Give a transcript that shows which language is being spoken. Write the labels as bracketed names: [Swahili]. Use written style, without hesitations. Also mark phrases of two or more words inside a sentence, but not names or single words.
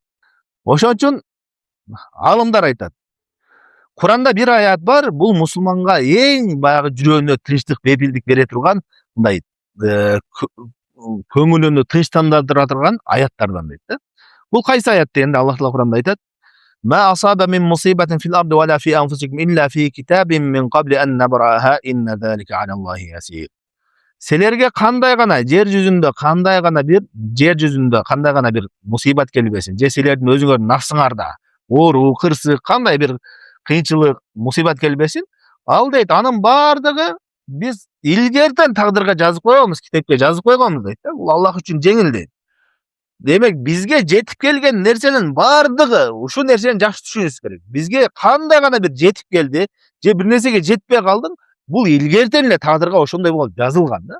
[Kyrgyz] Ошон үчүн алымдар айтат. Куранда бир аят бар, бул мусулманга эң баягы жүрөгүнө тынчтык, бепилдик бере турган, мындай көңүлүнү тынчтандыра турган аяттардан дейт да. Бул кайсы аят дегенде Аллах Таала Куранда айтат: [Arabic] "ما أصاب من مصيبة في الأرض ولا في أنفسكم إلا في كتاب من قبل أن نبرأها إن ذلك على الله يسير." [Kyrgyz] Силерге кандай гана жер жүзүндө кандай гана бир мусибат келбесин, же силердин өзүңөрдүн нафсыңарда оору, кырсык, кандай бир кыйынчылык, мусибат келбесин, ал дейт, анын баардыгы Биз илгерден тагдырга жазып koyганбыз, китепке жазып койгонбуз дейт да. Бул Аллах үчүн жеңил дейт. Демек бизге жетип келген нерсенин бардыгы ушул нерсени жакшы түшүнүшүбүз керек. Бизге кандай гана бир жетип келди, же бир нерсеге жетпей калдың, бул илгертен эле тагдырга ошондой болуп жазылган да.